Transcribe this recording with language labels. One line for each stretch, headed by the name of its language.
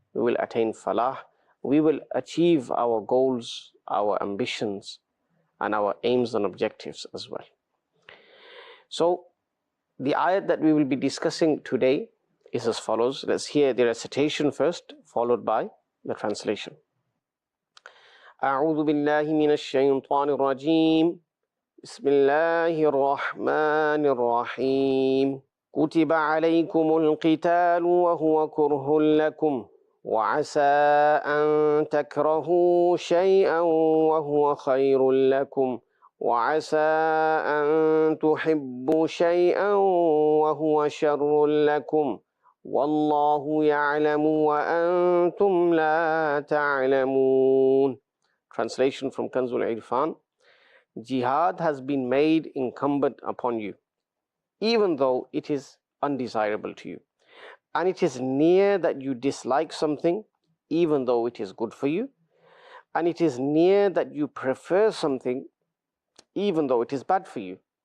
English: We will attain falah. We will achieve our goals, our ambitions, and our aims and objectives as well. So, the ayat that we will be discussing today is as follows. Let's hear the recitation first, followed by the translation.
Arabic: أعوذ بالله من الشيطان الرجيم بسم الله الرحمن الرحيم كتب عليكم القتال وهو كره لكم وعسى أن تكرهوا شيئا وهو خير لكم وعسى أن تحبوا شيئا وهو شر لكم والله يعلم وأنتم لا تعلمون.
English: Translation from Kanzul Irfan. Jihad has been made incumbent upon you, even though it is undesirable to you. And it is near that you dislike something, even though it is good for you. And it is near that you prefer something, even though it is bad for you.